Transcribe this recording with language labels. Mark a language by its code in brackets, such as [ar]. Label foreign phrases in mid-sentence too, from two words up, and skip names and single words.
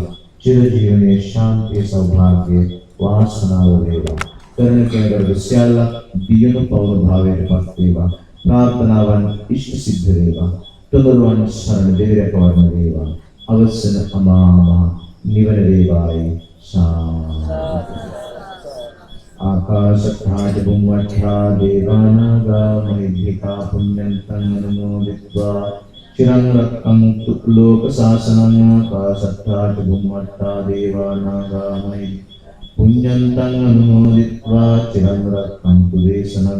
[si] චිරජීවනයේ ශාන්තිය සෞභාග්‍ය වාසනාව වේවා. කරන කේවල සියල්ල දියුණු පවන භාවයට පත් වේවා. ප්‍රාර්ථනාවන් ඉෂ්ට සිද්ධ වේවා. තුනුරුවන් සරණ දෙවියන් වේවා. අවසන අමාමහ නිවන වේවායි. [pi] ආකාශත්ථාච බුම්වත්ථා දේවානාගා මහිද්దికා පුඤ්ඤන්තං අනුමෝදිत्वा චිරං රක්ඛන්තු ලෝක ශාසනං. ආකාශත්ථාච බුම්වත්ථා දේවානාගා පුඤ්ඤන්තං අනුමෝදිत्वा චිරං රක්ඛන්තු දේශනං.